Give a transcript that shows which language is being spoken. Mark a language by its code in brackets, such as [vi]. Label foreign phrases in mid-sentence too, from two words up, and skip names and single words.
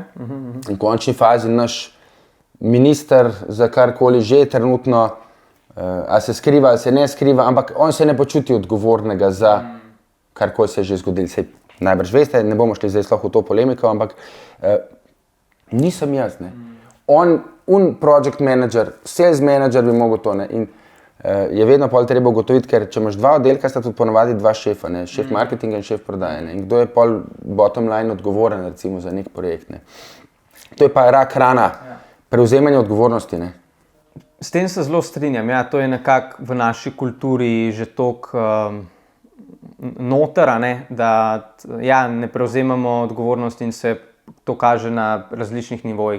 [sl] V končni fazi naš minister za karkoli že trenutno, ali se skriva, ali se ne skriva, ampak on se ne počuti odgovornega za karkoli se je že zgodilo. Sej najbrž veste, ne bomo šli zdaj sploh v to polemiko, ampak nisem jaz. Ne. On [en] project manager, sales manager [sl] bi mogel to. Ne. In je vedno pol treba ugotoviti, ker če imaš dva oddelka, sta tudi ponovadi dva šefa, ne. Šef marketinga in šef prodaje. Ne. In kdo je pol [en] bottom line [sl] odgovoren recimo za nek projekt. Ne. To je pa rak rana, prevzemanje odgovornosti. Ne. S tem se zelo strinjam. To je nekako v naši kulturi že toliko noter, da ne prevzemamo odgovornosti in se to kaže na različnih nivojih.